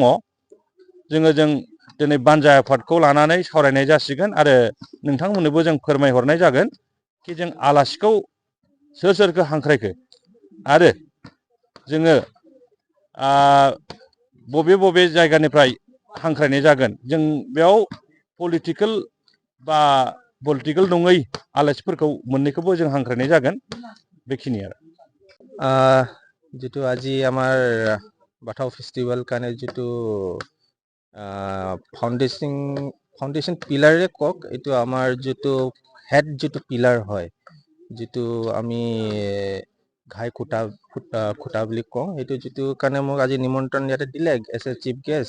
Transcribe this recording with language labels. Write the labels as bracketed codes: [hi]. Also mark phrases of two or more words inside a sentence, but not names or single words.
[brx] जों दिनै बानजा आफादखौ लानानै सावरायनाय जासिगोन आरो नोंथांमोननोबो जों फोरमायहरनाय जागोन कि जों आलासिखौ सोरखौ हांख्रायखो आरो जोङो बबे जायगानिफ्राय हांख्रायनाय जागोन। जों बेयाव पलिटिकेल नङै आलासिफोरखौ मोननैखौबो जों हांख्रायनाय जागोन। बेखिनि आरो [as] जितु আজি আমাৰ বাথাও ফেষ্টিভেল কাৰণে जितु [en] foundation pillarে [as] কওক, এইটো আমাৰ যিটো হেড যিটো পিলাৰ হয়, যিটো আমি ঘাই খুঁটা বুলি কওঁ, সেইটো যিটো কাৰণে মোক আজি নিমন্ত্ৰণ ইয়াতে দিলে [en] as a chief guest.